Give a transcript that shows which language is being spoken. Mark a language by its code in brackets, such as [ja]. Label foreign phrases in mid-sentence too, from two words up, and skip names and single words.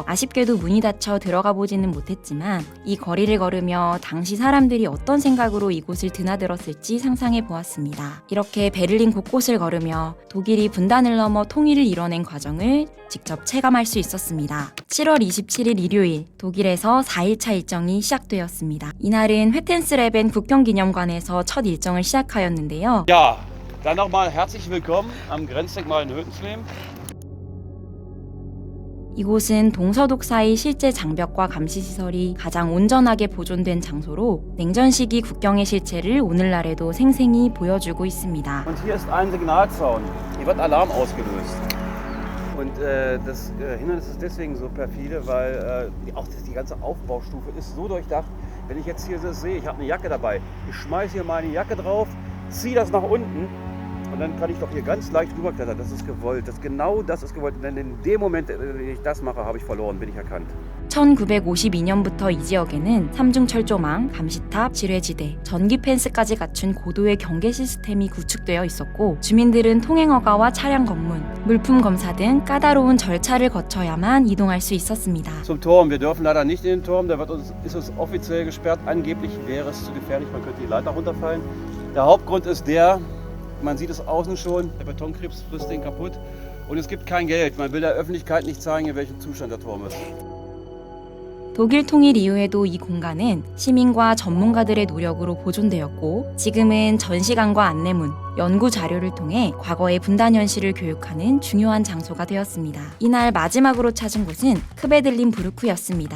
[ko] 아쉽게도 문이 닫혀 들어가 보지는 못했지만 이 거리를 걸으며 당시 사람들이 어떤 생각으로 이곳을 드나들었을지 상상해 보았습니다. 이렇게 베를린 곳곳을 걸으며 독일이 분단을 넘어 통일을 이뤄낸 과정을 직접 체감할 수 있었습니다. 7월 27일 일요일 독일에서 4일차 일정이 시작되었습니다. 이날은 회텐스레벤 국경기념관에서 첫 일정을 시작하였는데요. [de] Ja, dann nochmal herzlich willkommen am Grenzdenkmal in Hötensleben. [ko] 이곳은 동서독 사이 실제 장벽과 감시시설이 가장 온전하게 보존된 장소로 냉전 시기 국경의 실체를 오늘날에도 생생히 보여주고 있습니다. [de] Und hier ist ein Signalzaun. Hier wird Alarm ausgelöst. Und das Hindernis ist deswegen so perfide, weil auch die ganze Aufbaustufe ist so durchdacht. Wenn ich jetzt hier das sehe, ich habe eine Jacke dabei. Ich schmeiße hier meine Jacke drauf, ziehe das nach unten. Und dann kann ich doch hier ganz leicht rüberklettern. Das ist gewollt. Genau das ist gewollt. Denn in dem Moment, wenn ich das mache, habe ich verloren, bin ich erkannt. [ko] 1952년부터 이 지역에는 삼중철조망, 감시탑, 지뢰지대, 전기 펜스까지 갖춘 고도의 경계 시스템이 구축되어 있었고 주민들은 통행허가와 차량 검문, 물품 검사 등 까다로운 절차를 거쳐야만 이동할 수 있었습니다. [de] Zum Turm. Wir dürfen leider nicht in den Turm. Da ist uns offiziell gesperrt. Angeblich wäre es zu gefährlich. Man könnte die Leiter runterfallen. Der Hauptgrund ist der, man sieht es außen schon, der Betonkrebs frisst den kaputt. Und es gibt kein Geld. Man will der Öffentlichkeit nicht zeigen, in welchem Zustand der Turm ist. [ko] 독일 통일 이후에도 이 공간은 시민과 전문가들의 노력으로 보존되었고 지금은 전시관과 안내문, 연구 자료를 통해 과거의 분단 현실을 교육하는 중요한 장소가 되었습니다. 이날 마지막으로 찾은 곳은 크베들린부르크였습니다.